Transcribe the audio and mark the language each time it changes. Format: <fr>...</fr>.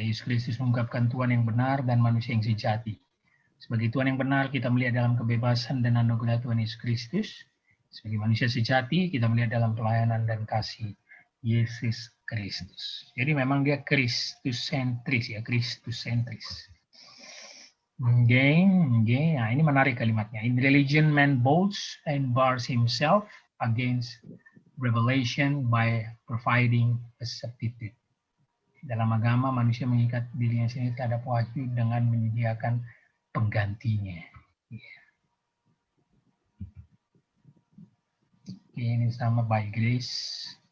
<id>Yesus Kristus mengungkapkan Tuhan yang benar dan manusia yang sejati. Sebagai Tuhan yang benar, kita melihat dalam kebebasan dan anugerah Tuhan Yesus Kristus. Sebagai manusia sejati, kita melihat dalam pelayanan dan kasih Yesus Kristus. Jadi memang dia Kristus sentris ya, Kristus sentris. Okay. Nah, ini menarik kalimatnya.</id> <en>In religion, man boasts and bars himself against revelation by providing a substitute.</en> <id>Dalam agama, manusia mengikat dirinya sendiri terhadap wahyu dengan menyediakan penggantinya. Yeah. Ini sama</id> <en>by grace.</en>